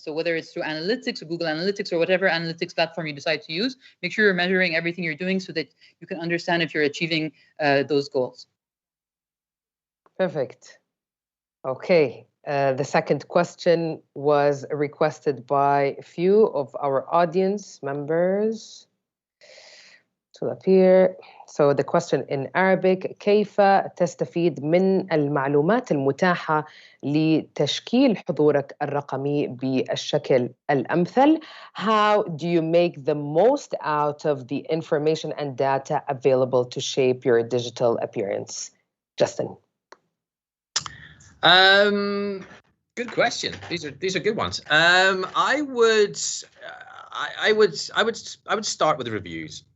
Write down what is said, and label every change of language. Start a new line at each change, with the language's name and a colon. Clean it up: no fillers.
English: So whether it's through analytics or Google Analytics or whatever analytics platform you decide to use, make sure you're measuring everything you're doing so that you can understand if you're achieving those goals. Perfect. Okay. The second question was requested by a few of our audience members. To appear. So the question in Arabic:
Arabic: كيف تستفيد من المعلومات المتاحة لتشكيل حضورك الرقمي بالشكل الأمثل?
English: How do you make the most out of the information and data available to shape your digital appearance? Justin. Good question. These are good ones. I would start with the reviews.